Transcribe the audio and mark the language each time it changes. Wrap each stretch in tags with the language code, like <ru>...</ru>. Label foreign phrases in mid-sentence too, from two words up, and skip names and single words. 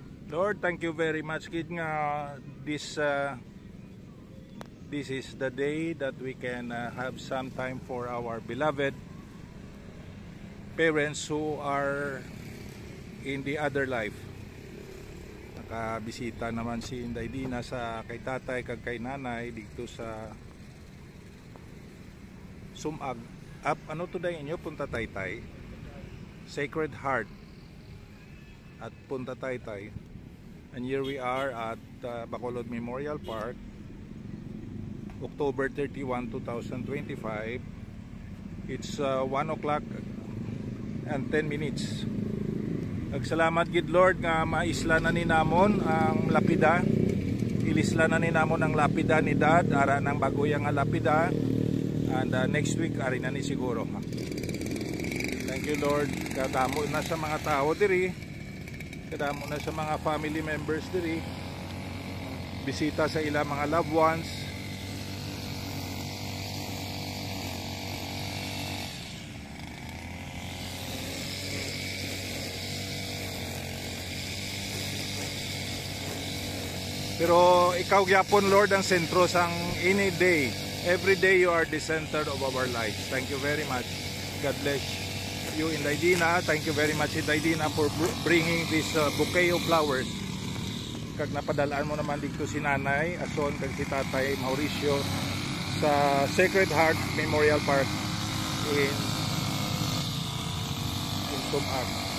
<en>Lord, thank you very much kid nga this is the day that we can have some time for our beloved parents who are in the other life.</en> <hil>Nakabisita naman si Inday Dina sa kay tatay kag kay nanay dito sa Sumag. Ano today inyo? Punta Taytay, Sacred Heart at Punta Taytay.</hil> <en>And here we are at Bacolod Memorial Park, October 31, 2025. It's 1 o'clock and 10 minutes.</en> <hil>Nagsalamat gid Lord nga maisla na ni namon ang lapida. Ilisla na ni namon ang lapida ni Dad, ara nang baguyang nga lapida.</hil> <en>And next week</en> <hil>ari na ni siguro.</hil> <en>Thank you Lord.</en> <hil>Kadamo na sa mga tao diri. Kadamo na sa mga</hil> <en>family members</en> <hil>diri. Bisita sa ilang mga</hil> <en>loved ones.</en> <hil>Pero ikaw gyapon Lord ang sentro sang</hil> <en>any day. Every day you are the center of our lives. Thank you very much. God bless you, Inday Dina. Thank you very much, Inday Dina, for bringing this bouquet of flowers.</en> <hil>Kag napadalaan mo naman dito si Nanay Ason kag si Tatay Mauricio sa Sacred Heart Memorial Park in Sumag.</hil>